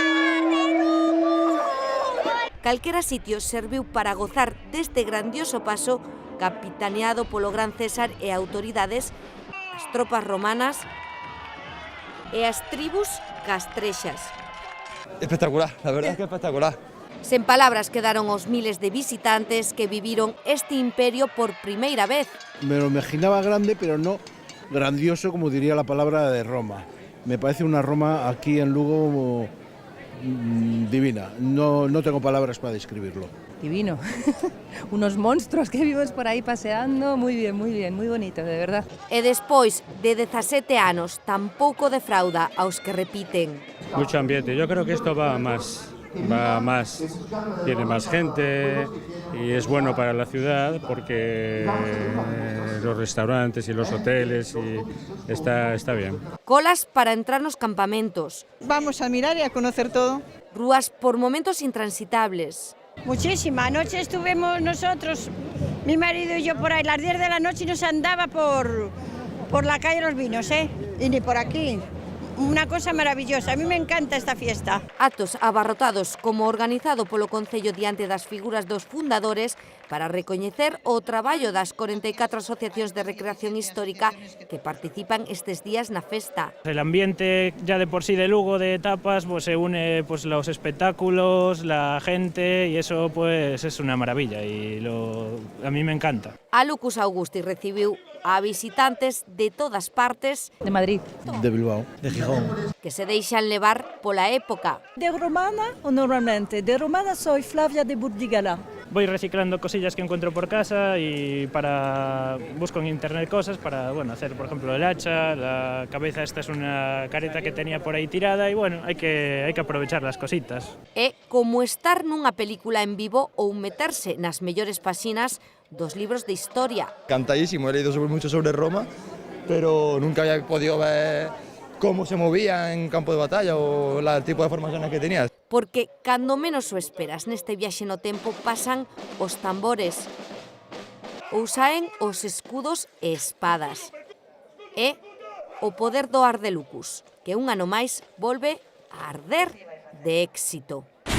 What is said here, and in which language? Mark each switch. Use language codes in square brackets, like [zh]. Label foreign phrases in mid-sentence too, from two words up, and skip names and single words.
[gl] Calquera sitio serviu para gozar deste grandioso paso capitaneado polo gran César e autoridades, as tropas romanas e as tribus castrexas. [es] Espectacular, la verdad es que espectacular. [gl] Sen palabras quedaron os miles de visitantes que viviron este imperio por primeira vez. [es] Me lo imaginaba grande, pero no grandioso, como diría la palabra de Roma. Me parece una Roma aquí en Lugo divina. No tengo palabras para describirlo. Divino. Unos monstruos que vimos por ahí paseando. Muy bien, muy bonito, de verdad. [gl] E despois de 17 anos tampouco defrauda aos que repiten. [es] Mucho ambiente. Yo creo que esto va más, tiene más gente y es bueno para la ciudad porque los restaurantes y los hoteles y está bien. [gl] Colas para entrar nos campamentos. [es] Vamos a mirar y a conocer todo. [gl] Rúas por momentos intransitables. [es] Muchísima. Anoche estuvimos nosotros, mi marido y yo por ahí, las 10 de la noche y nos andaba por la calle Los Vinos, y ni por aquí. Una cosa maravillosa, a mí me encanta esta fiesta. [gl] Actos abarrotados como organizado polo Concello diante das figuras dos fundadores para recoñecer o traballo das 44 asociacións de recreación histórica que participan estes días na festa. [es] El ambiente ya de por sí de Lugo de tapas pues se une pues los espectáculos, la gente y eso pues es una maravilla y a mí me encanta. [gl] A Lucus Augusti recibiu a visitantes de todas partes De Madrid. De Bilbao. De Gijón. que se deixan levar pola época. [es] ¿De romana o normalmente? De romana soy Flavia de Burdigala. Voy reciclando cosillas que encuentro por casa y busco en internet cosas para hacer por ejemplo el hacha, la cabeza esta es una careta que tenía por ahí tirada y bueno, hay que aprovechar las cositas. [gl] É como estar nunha película en vivo ou meterse nas mellores páxinas dos libros de historia. [es] Cantadísimo, he leído mucho sobre Roma, pero nunca había podido ver cómo se movía en campo de batalla o el tipo de formaciones que tenía. [gl] Porque cando menos o esperas neste viaxe no tempo pasan os tambores ou saen os escudos e espadas. É o poder do Ar de Lucus, que un ano máis volve a arder de éxito.